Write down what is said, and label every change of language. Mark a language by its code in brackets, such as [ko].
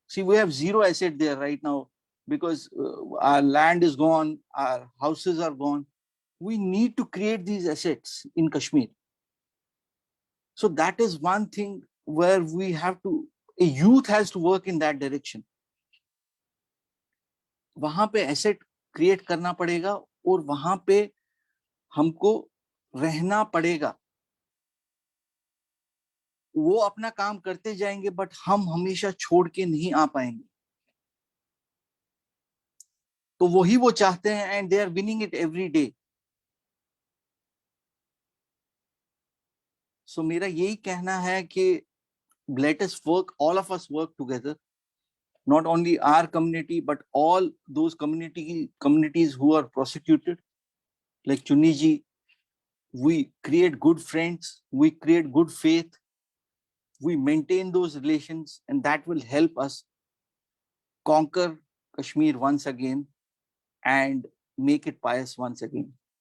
[en] See, we have zero asset there right now, because our land is gone, our houses are gone. We need to create these assets in Kashmir. So that is one thing where we have to, a youth has to work in that direction. [hi] वहां पे asset create करना पड़ेगा, और वहां पे हमको रहना पड़ेगा. वो अपना काम करते जाएंगे, बट हम हमेशा छोड़ के नहीं आ पाएंगे. तो वही वो चाहते हैं, [en] And they are winning it every day. [hi] सो मेरा यही कहना है कि [en] let us work, all of us work together, not only our community, but all those communities who are prosecuted, like Chuniji. We create good friends, we create good faith, we maintain those relations, and that will help us conquer Kashmir once again and make it pious once again.